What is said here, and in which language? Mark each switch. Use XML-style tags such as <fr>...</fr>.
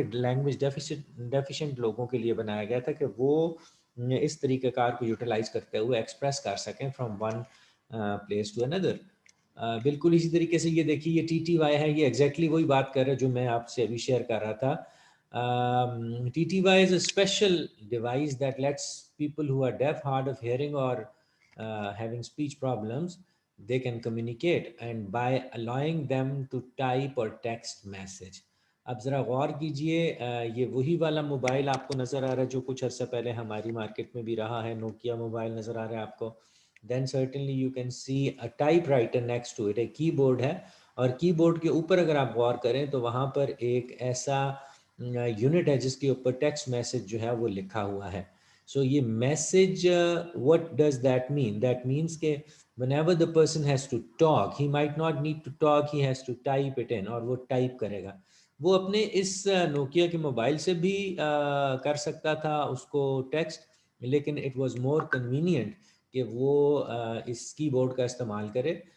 <ur>یہ language deficient لوگوں کے لیے بنایا گیا تھا کہ وہ اس طریقہ کار کو یوٹیلائز کرتے ہوئے ایکسپریس کر سکیں</ur> <en>From one place to another.</en> <ur>بالکل اسی طریقے سے یہ دیکھیے یہ ٹی ٹی وائی ہے, یہ ایگزیکٹلی وہی بات کر رہا ہے جو میں آپ سے ابھی شیئر کر رہا تھا.</ur> <en>TTY is a special device that lets people who are deaf, hard of hearing or having speech problems, they can communicate and by allowing them to type or text message.</en> <ur>اب ذرا غور کیجئے, یہ وہی والا موبائل آپ کو نظر آ رہا ہے جو کچھ عرصہ پہلے ہماری مارکیٹ میں بھی رہا ہے, نوکیا موبائل نظر آ رہا ہے آپ کو.</ur> <en>then certainly you can see a typewriter next to it,</en> <ur>ایک کی بورڈ ہے, اور کی بورڈ کے اوپر اگر آپ غور کریں تو وہاں پر ایک ایسا یونٹ ہے جس کے اوپر ٹیکسٹ میسج جو ہے وہ لکھا ہوا ہے. سو یہ message</ur> <en>what does that mean? That means کہ whenever the person has to talk, he might not need to talk, he has to type it in,</en> <ur>اور وہ ٹائپ کرے گا. وہ اپنے اس نوکیا کے موبائل سے بھی کر سکتا تھا اس کو ٹیکسٹ, لیکن</ur> <en>it was more convenient</en> <ur>کہ وہ اس کی بورڈ کا استعمال کرے.</ur>